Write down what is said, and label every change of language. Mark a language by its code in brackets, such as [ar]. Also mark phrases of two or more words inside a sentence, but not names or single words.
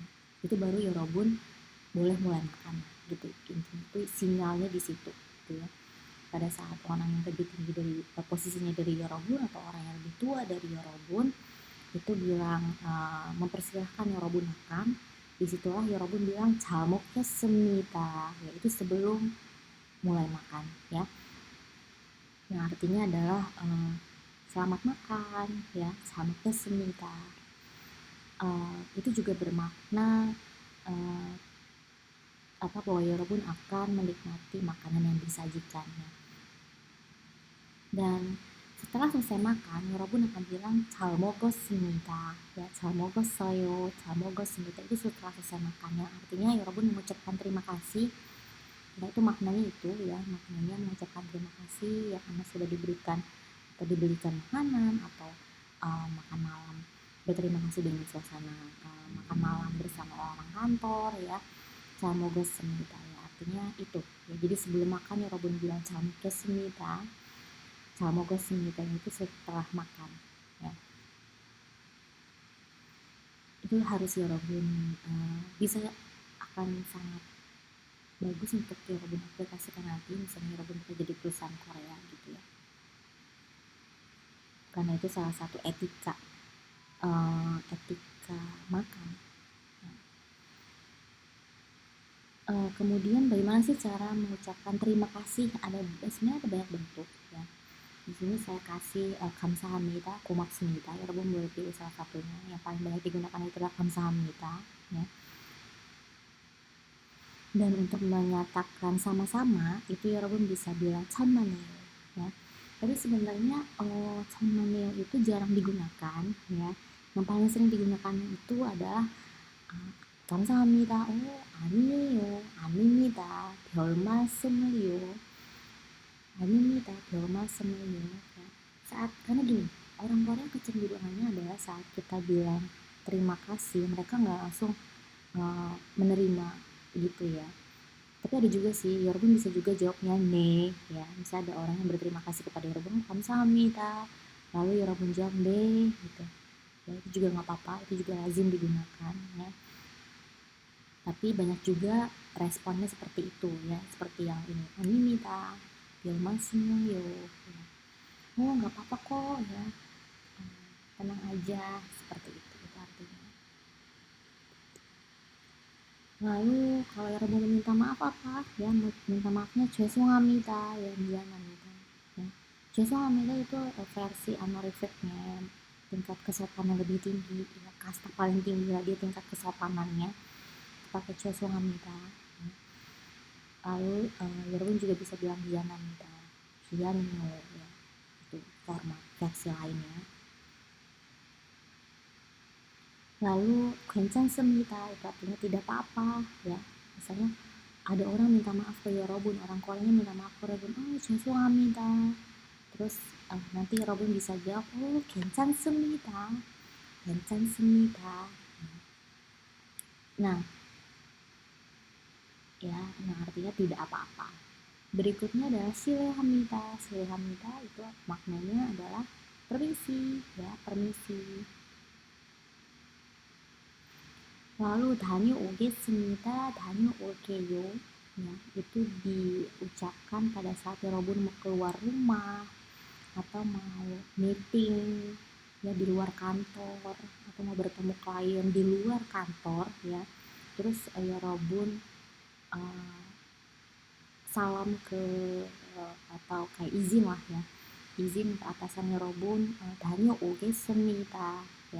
[id] Itu baru Yorobun boleh mulai makan gitu, intinya itu sinyalnya di situ gitu ya. Pada saat orang yang lebih tinggi dari posisinya dari Yorobun atau orang yang lebih tua dari Yorobun itu bilang mempersilahkan Yorobun makan, disitulah Yorobun bilang [ko] 잘 먹겠습니다 [id] ya, itu sebelum mulai makan ya. Yang artinya adalah selamat makan ya, [ko] 잘 먹겠습니다. [id] Itu juga bermakna bahwa 여러분 akan menikmati makanan yang disajikannya. Dan setelah selesai makan, 여러분 akan bilang [ko] 잘 먹었습니다. Ya, 잘 먹었어요, 잘 먹었습니다. [id] Itu setelah selesai makan, yang artinya 여러분 mengucapkan terima kasih. Nah, itu maknanya itu ya, maknanya mengucapkan terima kasih ya karena sudah diberikan atau dibelikan makanan atau makan malam. Berterima kasih dengan suasana makan malam bersama orang kantor ya. [ko] 잘 먹었습니다. [id] Ya, artinya itu. Ya, jadi sebelum makan 여러분 bilang [ko] 잘 먹겠습니다. 잘 먹었습니다. [id] Itu setelah makan. Ya. Itu harus 여러분 bisa akan sangat bagus untuk 여러분 aplikasikan nanti, misalnya 여러분 kerja di perusahaan Korea gitu ya, karena itu salah satu etika makan. Kemudian bagaimana sih cara mengucapkan terima kasih? Sebenarnya ada banyak bentuk ya. Di sini saya kasih [ko] 감사합니다, 고맙습니다. [id] 여러분 boleh pilih salah satunya. Yang paling banyak digunakan itu adalah 감사합니다 ya. Dan untuk menyatakan sama-sama itu 여러분 bisa bilang 천만에요 ya. Tapi sebenarnya 천만에요 itu jarang digunakan ya. Yang paling sering digunakan itu adalah 감사합니다. [ko] 아니에요. 아닙니다. 별 말씀을요. 아닙니다. 별 말씀을요. [id] Ya. Karena gini, orang Korea kecenderungannya adalah saat kita bilang terima kasih, mereka nggak langsung menerima gitu ya. Tapi ada juga sih, 여러분 bisa juga jawabnya 네 ya. Misalnya ada orang yang berterima kasih kepada [ko] 여러분, 감사합니다. [id] Lalu 여러분 jawab 네 gitu. Ya, itu juga nggak apa-apa, itu juga lazim digunakan ya. Tapi banyak juga responnya seperti itu ya, seperti yang ini, [ko] 아닙니다. 별 말씀을요. [id] Ya. Oh nggak apa-apa kok ya, tenang aja, seperti itu artinya. Lalu kalau 여러분 minta maaf apa ya, minta maafnya 죄송합니다 ya, 미안합니다 ya. 죄송합니다 itu versi honorificnya, tingkat kesopanan lebih tinggi ya, kasta paling tinggi lah dia tingkat kesopanannya, pakai 죄송합니다 ya. Lalu 여러분 juga bisa bilang [ko] 미안합니다, 미안해요 [id] ya, itu format versi lainnya. Lalu 괜찮습니다 itu artinya tidak apa-apa ya. Misalnya ada orang minta maaf ke 여러분, orang Koreanya minta maaf ke [ko] 여러분, 죄송합니다. [id] Terus nanti 여러분 bisa jawab 괜찮습니다. [ko] 괜찮습니다. [id] Nah ya, artinya tidak apa-apa. Berikutnya adalah [ko] 실례합니다. 실례합니다 [id] itu maknanya adalah permisi ya, permisi. Lalu [ko] 다녀오겠습니다, 다녀올게요 [id] ya, itu diucapkan pada saat 여러분 mau keluar rumah atau mau meeting ya di luar kantor, atau mau bertemu klien di luar kantor ya. Terus 여러분 salam ke atau kayak izin lah ya, izin ke atasan [ko] 여러분, 다녀오겠습니다 [id] ya.